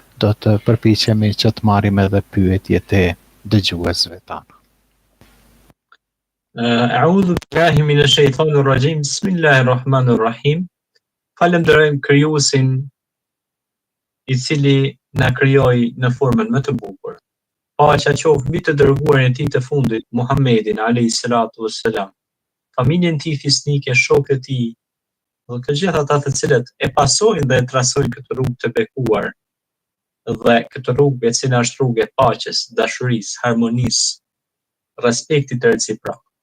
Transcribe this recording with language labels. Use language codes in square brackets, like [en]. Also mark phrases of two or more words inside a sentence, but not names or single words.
[sq] do të përpiqemi që të marrim edhe pyetjet e dëgjuesve tanë. [ar] أعوذ بالله من الشيطان الرجيم. بسم الله الرحيم. [sq] Falenderojmë krijuesin i cili na krijoi në formën më të bukur. Paqja qoftë mbi të dërguarin e tij të fundit, Muhammedin [ar] عليه الصلاة والسلام, [sq] familjen e tij fisnike, shokët e tij, dhe të gjithë ata të cilët e pasojnë dhe e trasojnë këtë rrugë të bekuar, dhe këtë rrugë e cila është rrugë e paqes, dashurisë, harmonisë, respektit të reciprok.